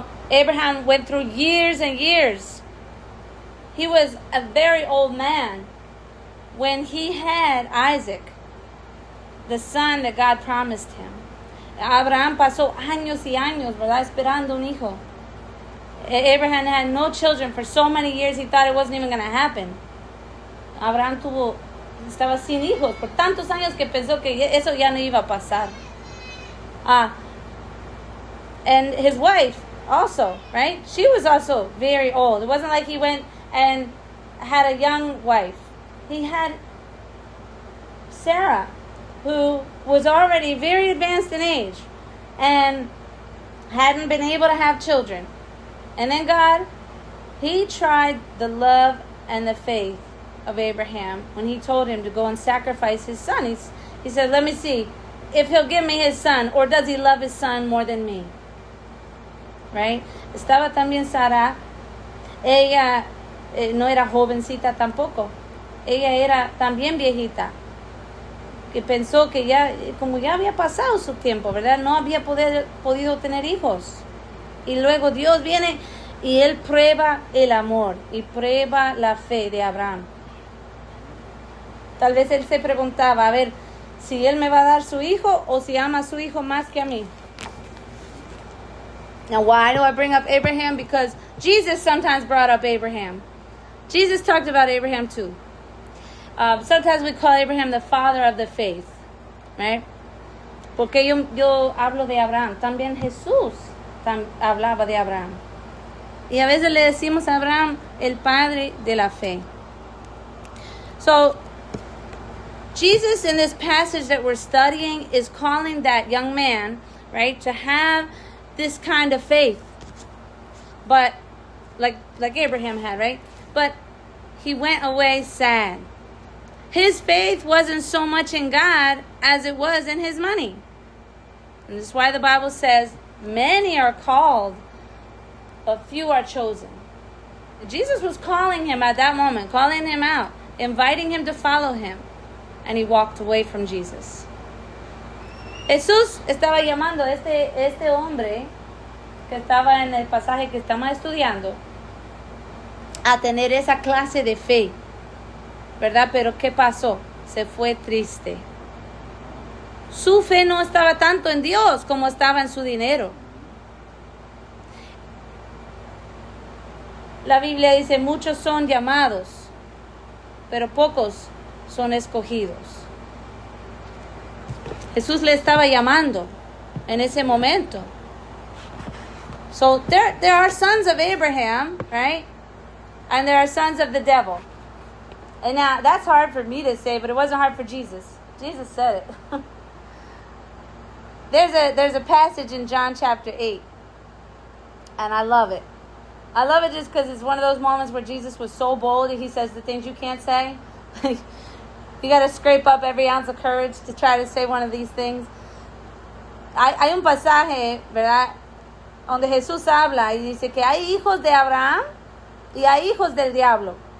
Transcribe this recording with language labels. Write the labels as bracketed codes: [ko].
[en] Abraham went through years and years. He was a very old man when he had Isaac, the son that God promised him. [es] Abraham pasó años y años, ¿verdad? Esperando un hijo. [en] Abraham had no children for so many years he thought it wasn't even going to happen. [es] Abraham estaba sin hijos por tantos años que pensó que eso ya no iba a pasar. [en] And his wife also, right? She was also very old. It wasn't like he went and had a young wife. He had Sarah, who was already very advanced in age and hadn't been able to have children. And then God, he tried the love and the faith of Abraham when he told him to go and sacrifice his son. He said, let me see if he'll give me his son, or does he love his son more than me? Right? [es] Estaba también Sara. Ella no era jovencita tampoco. Ella era también viejita. Que pensó que como ya había pasado su tiempo, ¿verdad? No había podido tener hijos. Y luego Dios viene y Él prueba el amor y prueba la fe de Abraham. Tal vez Él se preguntaba, a ver, si Él me va a dar su hijo o si ama a su hijo más que a mí. [en] Now, why do I bring up Abraham? Because Jesus sometimes brought up Abraham. Jesus talked about Abraham too. Sometimes we call Abraham the father of the faith, right? [es] Porque yo hablo de Abraham. También Jesús hablaba de Abraham. Y a veces le decimos a Abraham el padre de la fe. [en] So, Jesus in this passage that we're studying is calling that young man, right, to have this kind of faith. But, like Abraham had, right? But he went away sad. His faith wasn't so much in God as it was in his money. And that's why the Bible says, many are called, but few are chosen. Jesus was calling him at that moment, calling him out, inviting him to follow him. And he walked away from Jesus. [es] Jesús estaba llamando a este hombre que estaba en el pasaje que estamos estudiando a tener esa clase de fe, ¿verdad? Pero ¿qué pasó? Se fue triste. Su fe no estaba tanto en Dios como estaba en su dinero. La Biblia dice, muchos son llamados, pero pocos son escogidos. Jesús le estaba llamando en ese momento. [en] So there are sons of Abraham, right? And there are sons of the devil. And now that's hard for me to say, but it wasn't hard for Jesus. Jesus said it. There's a passage in John chapter 8. And I love it. I love it just because it's one of those moments where Jesus was so bold that he says the things you can't say. You got to scrape up every ounce of courage to try to say one of these things. [es] Hay un pasaje, ¿verdad? Donde Jesús habla y dice que hay hijos de Abraham y hay hijos del diablo.